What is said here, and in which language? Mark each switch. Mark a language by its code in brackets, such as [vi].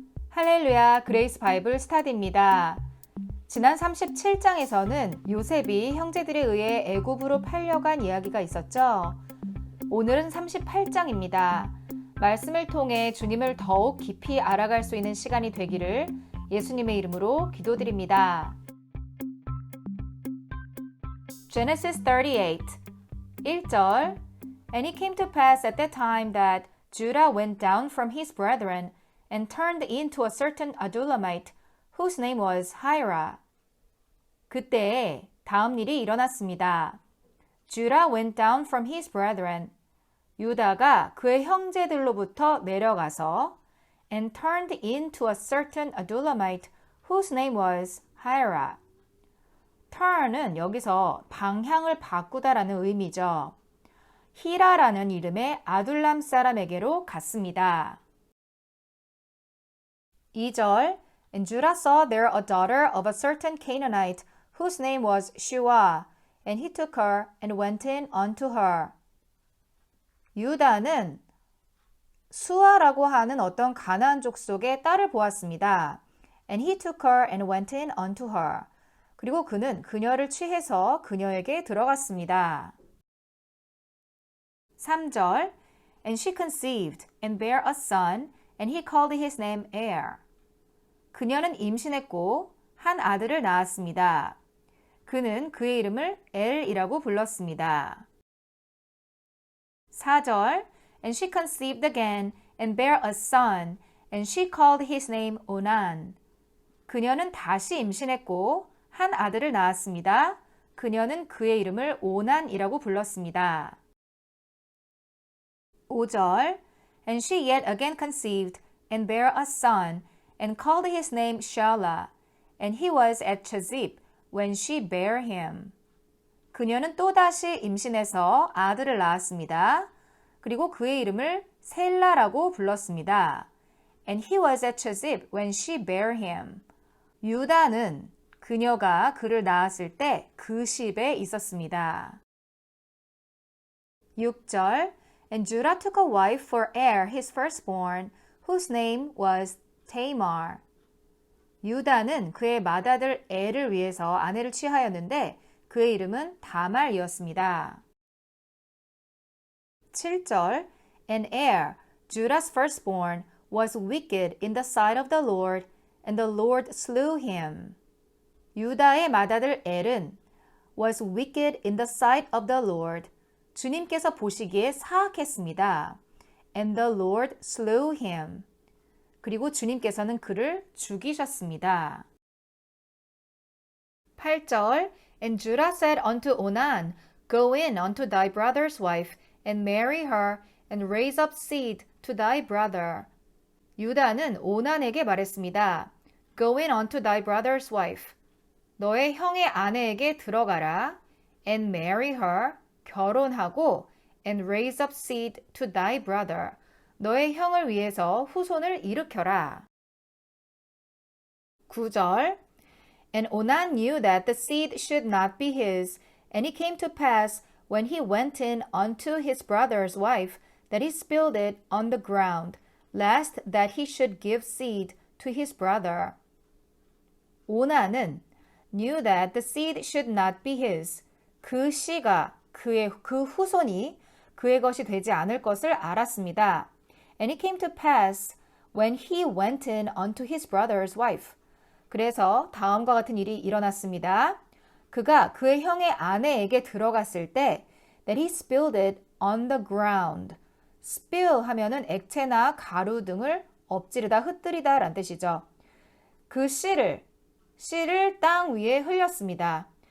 [ko] 할렐루야, 그레이스 바이블 스타디입니다. 지난 37장에서는 요셉이 형제들에 의해 애굽으로 팔려간 이야기가 있었죠. 오늘은 38장입니다. 말씀을 통해 주님을 더욱 깊이 알아갈 수 있는 시간이 되기를 예수님의 이름으로 기도드립니다. [en] Genesis 38, 1절 And it came to pass at that time that Judah went down from his brethren and turned into a certain Adullamite, whose name was Hirah. [ko] 그때 다음 일이 일어났습니다. [en] Judah went down from his brethren. [ko] 유다가 그의 형제들로부터 내려가서 [en] and turned into a certain Adullamite, whose name was Hirah. [ko] turn은 여기서 방향을 바꾸다라는 의미죠. 히라라는 이름의 아둘람 사람에게로 갔습니다. [en] 2절 And Judah saw there a daughter of a certain Canaanite, whose name was Shuah, and he took her and went in unto her. [ko] 유다는 수아라고 하는 어떤 가나안 족속의 딸을 보았습니다. [en] And he took her and went in unto her. [ko] 그리고 그는 그녀를 취해서 그녀에게 들어갔습니다. [en] 3절 And she conceived and bare a son, and he called his name Er. [ko] 그녀는 임신했고 한 아들을 낳았습니다. 그는 그의 이름을 엘이라고 불렀습니다. [en] 4절 And she conceived again and bare a son, and she called his name Onan. [ko] 그녀는 다시 임신했고 한 아들을 낳았습니다. 그녀는 그의 이름을 오난이라고 불렀습니다. [en] 5절 And she yet again conceived and bare a son, and called his name Shelah, and he was at Chezib when she bare him. [ko] 그녀는 또다시 임신해서 아들을 낳았습니다. 그리고 그의 이름을 셀라라고 불렀습니다. [en] And he was at Chezib when she bare him. [ko] 유다는 그녀가 그를 낳았을 때 그 집에 있었습니다. [en] 6절 And Judah took a wife for Er, his firstborn, whose name was Tamar. [ko] 유다는 그의 맏아들 엘을 위해서 아내를 취하였는데 그의 이름은 다말이었습니다. [en] 7절 And Er, Judah's firstborn, was wicked in the sight of the Lord, and the Lord slew him. [ko] 유다의 맏아들 엘은 [en] was wicked in the sight of the Lord. [ko] 주님께서 보시기에 사악했습니다. [en] And the Lord slew him. [ko] 그리고 주님께서는 그를 죽이셨습니다. [en] 8절 And Judah said unto Onan, Go in unto thy brother's wife, and marry her, and raise up seed to thy brother. [ko] 유다는 오난에게 말했습니다. [en] Go in unto thy brother's wife. [ko] 너의 형의 아내에게 들어가라. [en] And marry her. [ko] 결혼하고 [en] and raise up seed to thy brother. [ko] 너의 형을 위해서 후손을 일으켜라. [en] 9절 And Onan knew that the seed should not be his, and it came to pass when he went in unto his brother's wife that he spilled it on the ground, lest that he should give seed to his brother. [ko] 오난은 [en] knew that the seed should not be his. [ko] 그 씨가 그 후손이 그의 것이 되지 않을 것을 알았습니다. [en] And it came to pass when he went in unto his brother's wife. [ko] 그래서 다음과 같은 일이 일어났습니다. 그가 그의 형의 아내에게 들어갔을 때 [en] that he spilled it on the ground. [ko] spill 하면은 액체나 가루 등을 엎지르다 흩뜨리다 라는 뜻이죠. 그 씨를 땅 위에 흘렸습니다.